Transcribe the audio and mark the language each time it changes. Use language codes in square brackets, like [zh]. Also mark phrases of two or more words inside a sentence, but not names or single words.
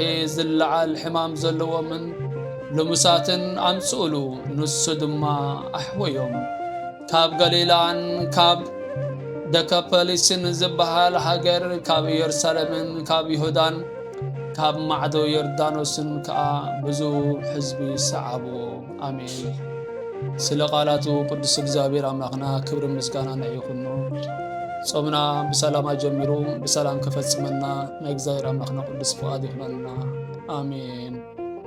[ti] ዝለዓል ሕማም ዘለዎምን ልሙሳትን ኣምጽኡሉ ንሱ ድማ ኣሕወዮም ካብ ገሊላን ካብ ደካፖሊስን ዝበሃል ሃገር ካብ ኢየሩሳሌምን ካብ ይሁዳን ካብ ማዕዶ ዮርዳኖስን ከዓ ብዙ ሕዝቢ ሰዓብዎ አሜን ስለ ቃላቱ ቅዱስ እግዚአብሔር አምላክና ክብር ምስጋና ይሁን ጾምና በሰላም ጀምሮ በሰላም ከፈጽመና ለእግዚአብሔር አምላክና ቅዱስ ፈቃድ ይሁንና አሜን